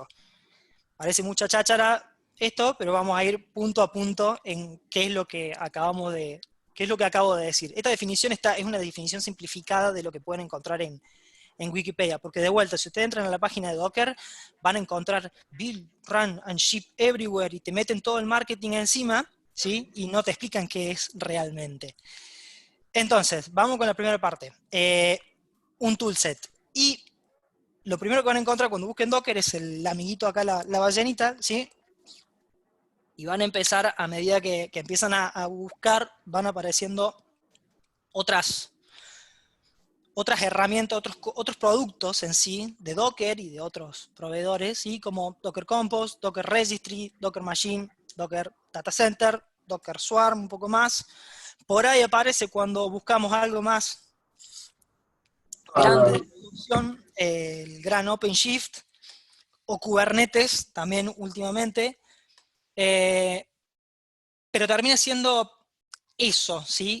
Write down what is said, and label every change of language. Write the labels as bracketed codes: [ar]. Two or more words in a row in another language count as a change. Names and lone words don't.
[es] Parece mucha cháchara esto, pero vamos a ir punto a punto en qué es lo que acabo de decir. Esta definición es una definición simplificada de lo que pueden encontrar en Wikipedia, porque de vuelta, si ustedes entran a la página de Docker, van a encontrar [en] build, run and ship everywhere, [es] y te meten todo el marketing encima, ¿sí?, y no te explican qué es realmente. Entonces, vamos con la primera parte. Un toolset. Y lo primero que van a encontrar cuando busquen Docker es el amiguito acá, la ballenita, ¿sí? Y van a empezar, a medida que empiezan a buscar, van apareciendo otras herramientas, otros productos en sí, de Docker y de otros proveedores, ¿sí?, como Docker Compose, Docker Registry, Docker Machine, Docker Data Center, Docker Swarm, un poco más. Por ahí aparece, cuando buscamos algo más grande de producción, el gran OpenShift, o Kubernetes también últimamente, pero termina siendo eso, ¿sí?